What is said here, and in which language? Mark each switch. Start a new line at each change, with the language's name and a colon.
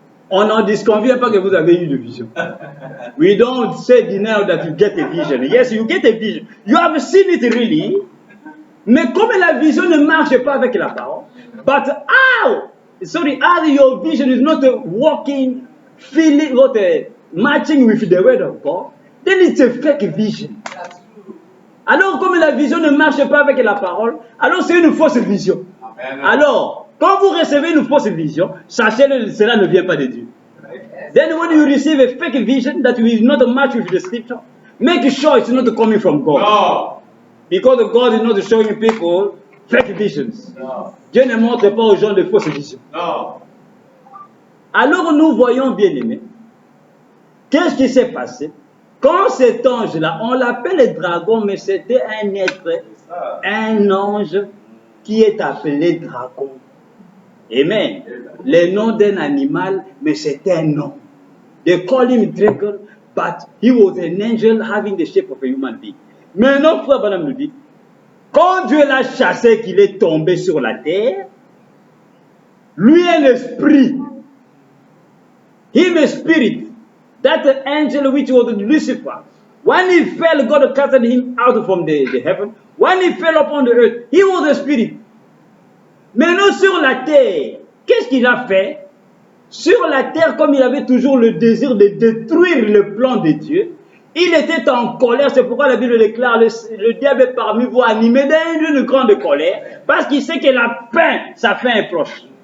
French: On n'en disconvient pas que vous avez eu une vision.
English: We don't say deny that you get a vision. Yes, you get a vision. You have seen it really.
French: Mais comme la vision ne marche pas avec la parole,
English: but how your vision is not walking, feeling, not matching with the word of God, then it's a fake vision.
French: Alors, comme la vision ne marche pas avec la parole, alors c'est une fausse vision. Amen. Alors, quand vous recevez une fausse vision, sachez que cela ne vient pas de Dieu.
English: Then when you receive a fake vision that will not match with the scripture, make sure it's not coming from God. No. Because God is not showing people fake visions. No.
French: Dieu ne montre pas aux gens de fausses visions.
English: No.
French: Alors nous voyons bien aimé, qu'est-ce qui s'est passé? Quand cet ange-là, on l'appelle dragon, mais c'était un être, un ange qui est appelé dragon. Amen. Le nom d'un animal, mais c'était un nom.
English: They call him dragon, but he was an angel having the shape of a human being.
French: Maintenant, Frère Branham nous dit, quand Dieu l'a chassé, qu'il est tombé sur la terre, lui est l'esprit.
English: Him a spirit. That angel which was Lucifer, when he fell, God cast him out from the heaven. When he fell upon the earth, he was a spirit.
French: Maintenant sur la terre, qu'est-ce qu'il a fait? Sur la terre, comme il avait toujours le désir de détruire le plan de Dieu, il était en colère. C'est pourquoi la Bible déclare le diable est parmi vous animé d'une grande colère, parce qu'il sait que sa fin est proche.